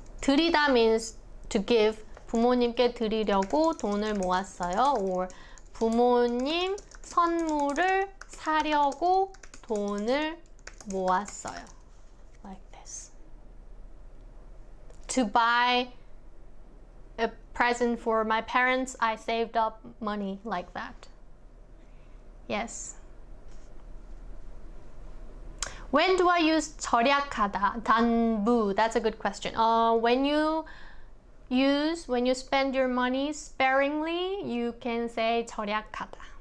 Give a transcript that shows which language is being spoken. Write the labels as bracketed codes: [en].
[en] 드리다 means to give. [ko] 부모님께 드리려고 돈을 모았어요. or 부모님 선물을 사려고 돈을 모았어요. [en] Like this. To buy a present for my parents, I saved up money like that. Yes. When do I use 절약하다? 단부. That's a good question. When you spend your money sparingly, you can say 절약하다.